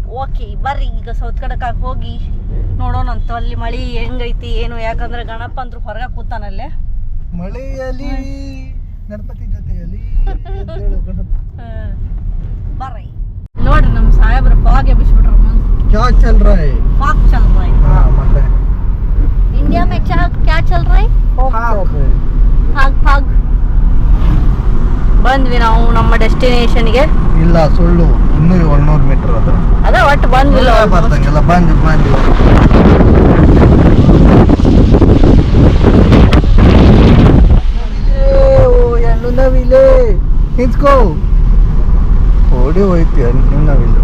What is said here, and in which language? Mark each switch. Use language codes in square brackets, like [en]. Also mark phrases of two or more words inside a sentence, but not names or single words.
[kn] ಓಕೆ ಬರ್ರಿ ಈಗ ಸೌತ್ ಕಡಕಾಗ ಹೋಗಿ ನೋಡೋಣಂತ ಅಲ್ಲಿ ಮಳಿ ಹೆಂಗೈತಿ ಏನು. ಯಾಕಂದ್ರೆ ಗಣಪ ಅಂದ್ರು ಹೊರಗೆ ಕೂತಾನಲ್ಲೇ ಮಳೆಯಲ್ಲಿ ಗಣಪತಿ ಜೊತೆಯಲ್ಲಿ ಬರ್ರಿ ನೋಡ್ರಿ ನಮ್ಮ ಸಾಹೇಬ್ರ ಫಾಗ್ ಎಬ್ಬಿಸ್ಬಿಟ್ರ. [hi] क्या चल रहा है? फ़ॉग चल रहा है. [kn] हाँ ಮತ್ತೆ [hi] इंडिया में क्या चल रहा है? [kn] ಫಾಗ್. ಬಂದ್ವಿ ನಾವು ನಮ್ಮ ಡೆಸ್ಟಿನೇಷನ್ಗೆ. ಇಲ್ಲ ಸುಳ್ಳು, ಇನ್ನೂ 100 ಮೀಟರ್ ಅದು. ಅದ ಒಟ್ಟು ಬಂದ್ವಿಲ್ಲ. ಬರ್ದಂಗೆಲ್ಲ ಬಂದು ಹೆಣ್ಣು ನವಿಲೆ ನಿಂತ್ಕೋ, ಓಡಿ ಹೋಯ್ತಿ ಹೆಣ್ಣು ನವಿಲು.